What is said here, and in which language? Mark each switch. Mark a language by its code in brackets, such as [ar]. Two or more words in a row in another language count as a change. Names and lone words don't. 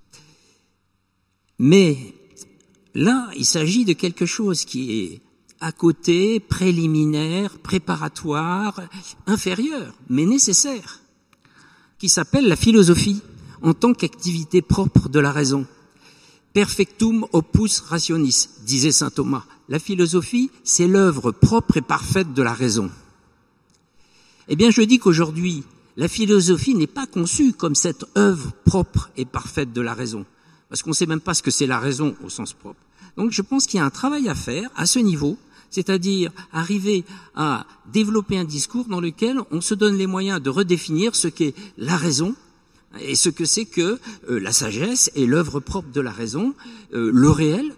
[fr] Mais là, il s'agit de quelque chose qui est à côté, préliminaire, préparatoire, inférieur, mais nécessaire, qui s'appelle la philosophie en tant qu'activité propre de la raison. [la] Perfectum opus rationis, [fr] disait saint Thomas. La philosophie, c'est l'œuvre propre et parfaite de la raison. Eh bien, je dis qu'aujourd'hui, la philosophie n'est pas conçue comme cette œuvre propre et parfaite de la raison, parce qu'on ne sait même pas ce que c'est la raison au sens propre. Donc, je pense qu'il y a un travail à faire à ce niveau, c'est-à-dire arriver à développer un discours dans lequel on se donne les moyens de redéfinir ce qu'est la raison, et ce que c'est que la sagesse est l'œuvre propre de la raison, le réel.